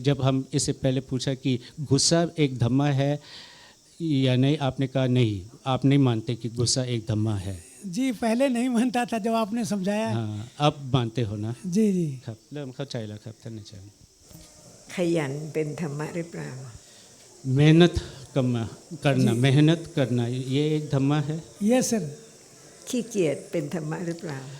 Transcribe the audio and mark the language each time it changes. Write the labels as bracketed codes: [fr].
[hi] जब हम इससे पहले पूछा कि गुस्सा एक धम्मा है या नहीं, आपने कहा नहीं, आप नहीं मानते कि गुस्सा एक धम्मा है। जी पहले नहीं मानता था, जब आपने समझाया। हाँ, अब मानते हो ना? जी जी [th] ครับเริ่มเข้าใจแล้วครับท่านอาจารย์ ขยันเป็นธรรมะหรือเปล่า [hi] मेहनत करना मेहनत करना ये एक धम्मा है। ये सर। [th] ขี้เกียจเป็นธรรมะหรือเปล่า